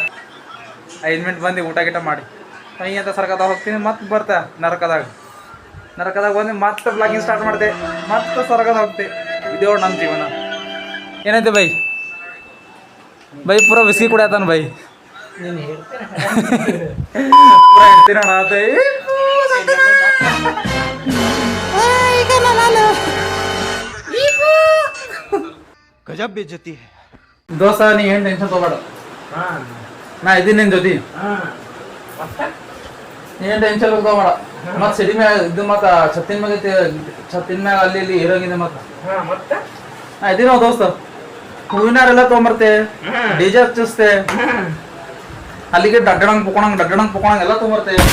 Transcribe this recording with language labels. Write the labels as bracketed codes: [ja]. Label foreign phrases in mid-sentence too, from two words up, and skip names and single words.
[kn] 5 ಮಿನಿಟ್ ಬಂದು ಊಟ ಗೀಟ ಮಾಡಿ ಸೈ ಅಂತ ಸರ್ಗದಾಗ ಹೋಗ್ತೀನಿ. ಮತ್ತೆ ಬರ್ತಾ ನರಕದಾಗ ಬಂದು ಮತ್ತೆ [en] blogging start [kn] ಮಾಡಿದೆ. ಮತ್ತೆ ಸ್ವರ್ಗದ ಹೋಗ್ತೆ. ಇದೇ ನಮ್ಮ ಜೀವನ. ಏನೈತೆ ಬೈ ಪೂರ ಬಿಸಿ ಕುಡಿಯತಾನ ಬೈ. ಪೂರ ಇಡ್ತೀನ [hi] गजब बेइज्जती है. [kn] ದೋಸ್ತ, ನೀ ಏನು ಟೆನ್ಷನ್ ತಗೋಬೇಡ, ನಾ ಇದ್ದೀನಿ ನಿನ್ನ ಜೊತೆ. ಏನ್ ಟೆನ್ಷನ್ ತಗೋಬೇಡ. ಮತ್ ಸಿಡಿ ಮ್ಯಾಗ ಇದು ಮತ್ತ ಛತ್ತಿನ ಮ್ಯಾಗ ಅಲ್ಲಿ ಇಲ್ಲಿ ಇರೋಂಗಿದೆ ಮತ್ತ ಇದೀನೋ ದೋಸ್ತ. ಹೂವಿನಾರೆಲ್ಲ ತೊಗೊಂಬರ್ತೆ, ಡಿಜೆ ಹಚ್ಚಿಸ್ತೆ, ಅಲ್ಲಿಗೆ ಡಡ್ಡಣಂಗ್ ಪುಕೋಣಂಗ್ ಎಲ್ಲ ತೊಗೊಂಬರ್ತೆ.